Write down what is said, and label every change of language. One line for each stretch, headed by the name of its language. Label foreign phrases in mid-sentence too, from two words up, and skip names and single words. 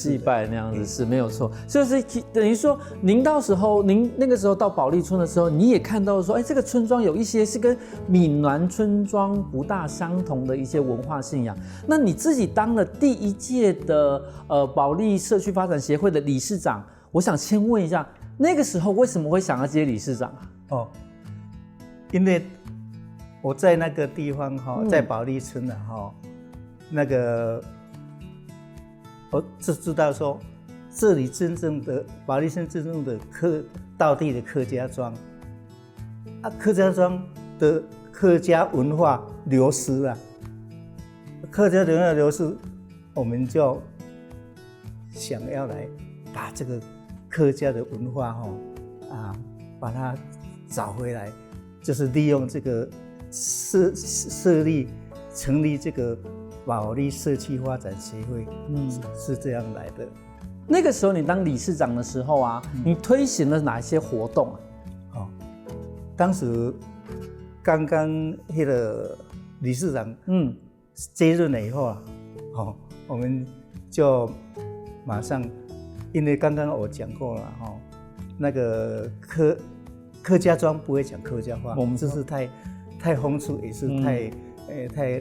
Chinese: 祭拜那樣子是沒有錯，就是等於說您到時候您那個時候到保利村的時候，你也看到說，這個村莊有一些是跟閩南村莊不大相同的一些文化信仰。那你自己當了第一屆的保利社區發展協會的理事長，我想先問一下，那個時候為什麼會想要接理事長啊？因為我在那個地方在保利村那個。我就知道說，這裡真正的保利村真正的道地的客家莊，客家莊的客家文化流失了，客家文化流失，我們就想要來把這個客家的文化把它找回來，就是利用這個成立這個。保利社區發展協會，是這樣來的。那個時候你當理事長的時候啊，你推行了哪些活動啊？當時剛剛那個理事長接任了以後啊，我們就馬上，因為剛剛我講過了那個客家莊不會講客家話，我們這是太風俗，也是太